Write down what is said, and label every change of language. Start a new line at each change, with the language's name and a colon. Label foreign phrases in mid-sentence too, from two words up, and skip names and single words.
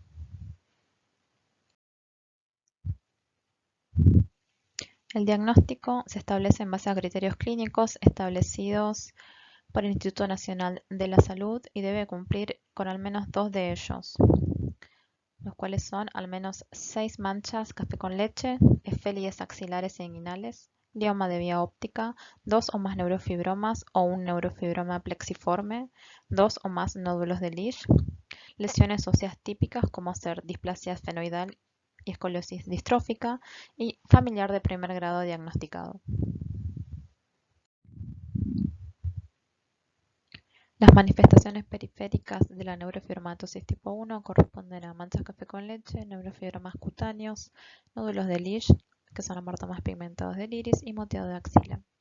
Spanish: El diagnóstico se establece en base a criterios clínicos establecidos por el Instituto Nacional de la Salud y debe cumplir con al menos 2 de ellos, los cuales son al menos 6 manchas café con leche, efélides axilares e inguinales, glioma de vía óptica, 2 o más neurofibromas o un neurofibroma plexiforme, 2 o más nódulos de Lisch, lesiones óseas típicas como ser displasia esfenoidal y escoliosis distrófica y familiar de primer grado diagnosticado. Las manifestaciones periféricas de la neurofibromatosis tipo 1 corresponden a manchas café con leche, neurofibromas cutáneos, nódulos de Lisch, que son amartomas pigmentados del iris, y moteado de axila.